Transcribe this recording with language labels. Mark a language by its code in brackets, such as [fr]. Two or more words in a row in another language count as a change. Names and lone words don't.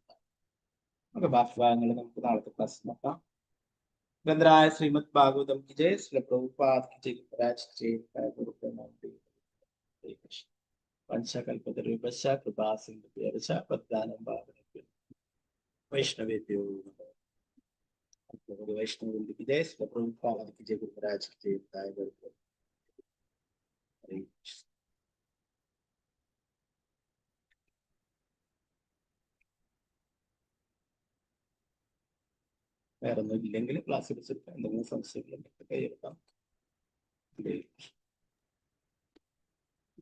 [ml] നമുക്ക് ബാക്കി ഭാഗങ്ങൾ നമുക്ക് നാളത്തെ ക്ലാസ് നോക്കാം. [hi] ग्रन्थराज श्रीमद् भागवतम् की जय। श्री प्रभुपाद की जय. [sa] രാജ് ജയ് വംശകൽപതരുപശ കൃപാസിന്ധുഭ്യർച്ച പദ്ദാനം ഭാവനഭ്യോ വൈഷ്ണവേഭ്യോ നമഃ. [hi] वैष्णव की जय। श्री प्रभुपाद की जय। गुरुराज की जय। हरे कृष्ण। [ml] വേറെ ഒന്നും ഇല്ലെങ്കിൽ ക്ലാസ് എടുത്തിട്ട് എന്തെങ്കിലും സംശയങ്ങളുണ്ടെങ്കിൽ കൈയെടുക്കാം. ഹരേ കൃഷ്ണ പ്രഭുജി.